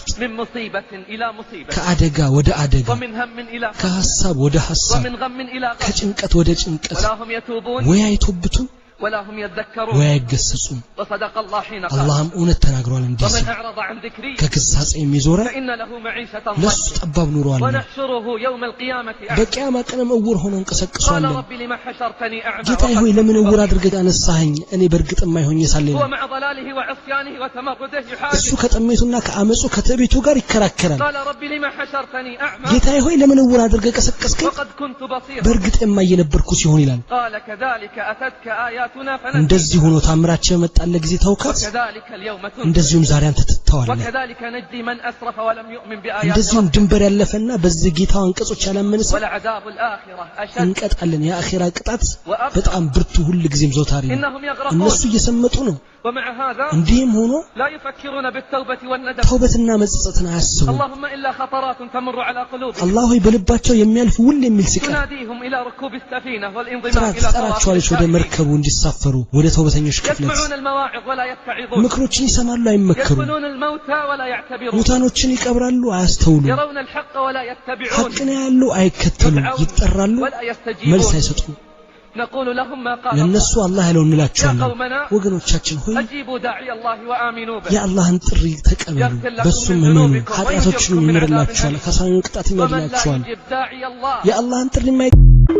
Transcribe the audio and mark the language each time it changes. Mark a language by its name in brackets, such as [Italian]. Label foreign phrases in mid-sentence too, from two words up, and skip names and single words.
[Arabic] من مصيبة إلى مصيبة [Amharic] ከአደጋ ወደ አደጋ [Arabic] ومن هم إلى هم [Amharic] ከሐሳብ ወደ ሐሳብ [Arabic] ومن غم إلى غم [Amharic] ከጭንቀት ወደ ጭንቀት [Arabic] ولا هم يتوبون [Amharic] ወይ አይቶብቱ [Arabic] ولا هم يذكرون [Amharic] ወይ አይገሰጹም [Arabic] وصدق الله حين قال [Amharic] አላህም እውነት ተናግሯል እንዲህ [Arabic] ومن [Amharic] ሲል [Arabic] أعرض عن ذكري [Amharic] ከግሳጼ የሚዞረ [Arabic] فإن له معيشة [Amharic] ለሱ [Arabic] ضنكا [Amharic] ጠባብ ኑሮ አለ [Arabic] ونحشره يوم القيامة أعمى [Amharic] በቂያማ ቀንም እውር ሆኖ [Arabic] قال [Amharic] እንቀሰቅሷለን [Arabic] رب لما حشرتني أعمى [Amharic] ጌታዬ ሆይ ለምን እውር አድርገህ አነሳኸኝ እኔ በእርግጥ የማይሆን ሳለኝ [Arabic] هو مع ضلاله وعصيانه وتمرده [Amharic] እሱ [Arabic] يحاجز [Amharic] ከጥሜቱና ከአመጹ ከትዕቢቱ ጋር ይከራከራል [Arabic] قال رب لما حشرتني أعمى [Amharic] ጌታዬ ሆይ ለምን እውር አድርገህ ቀሰቀስከኝ [Arabic] وقد كنت بصيرا [Amharic] በእርግጥ የማይነበርኩ ሲሆን ይላል [Arabic] قال كذلك أتتك آياتنا فنسيت [Amharic] እንደዚህ ሆኖ ታምራቸው የመጣለ ጊዜ ተውካት [Arabic] وكذلك اليوم تنسى [Amharic] እንደዚሁም ዛሬ አንተ ትተዋለህ [Arabic] وكذلك نجزي من أسرف ولم يؤمن بآيات [Amharic] እንደዚሁም [Arabic] ربه [Amharic] ድንበር ያለፈና በዚህ ጌታው አንቀጾች ያላመነ ሰው [Arabic] ولعذاب الآخرة أشد [Amharic] እንቀጣለን የአኺራ ቅጣት [Arabic] وأبقى [Amharic] በጣም ብርቱ ሁሉ ጊዜም ዘውታሪ ነው [Arabic] إنهم يغرقون [Amharic] እነሱ እየሰመጡ ነው [Arabic] ومع هذا [Amharic] እንዲህም ሆኖ [Arabic] لا يفكرون بالتوبة والندم [Amharic] ተውበትና መጸጸትን አያስቡ [Arabic] اللهم إلا خطرات تمر على قلوبهم [Amharic] አላህ ሆይ በልባቸው የሚያልፍ ሁሉ የሚል ሲቀር [Arabic] تناديهم إلى ركوب السفينة والانضمام [Amharic] ጥራት [Arabic] إلى [Amharic] ጠራቸዋለች ወደ [Arabic] التائبين. [Amharic] መርከቡ እንዲሳፈሩ ወደ ተውበተኞች ክፍለት [Arabic] يسمعون المواعظ ولا يتعظون [Amharic] ምክሮችን ይሰማሉ አይመከሩም [Arabic] يدفنون الموتى ولا يعتبرون [Amharic] ሙታኖችን ይቀብራሉ አያስተውሉ [Arabic] يرون الحق ولا يتبعون [Amharic] ሐቅን ያሉ አይከተሉም ይጠራሉ [Arabic] ولا [Amharic] መልስ [Arabic] يستجيبون [Amharic] አይሰጡም [Arabic] نقول لهم ما قال [Amharic] ለነሱ አላህ ያለው እንላቸዋለን ወገኖቻችን ሆይ [Arabic] اجيبوا داعي الله وامنوا به [Amharic] የአላህን ጥሪ ተቀበሉ በሱም እመኑ ኃጢአቶችን ይምርላችኋል ከሳን ቅጣት ይመርላችኋል የአላህን ጥሪ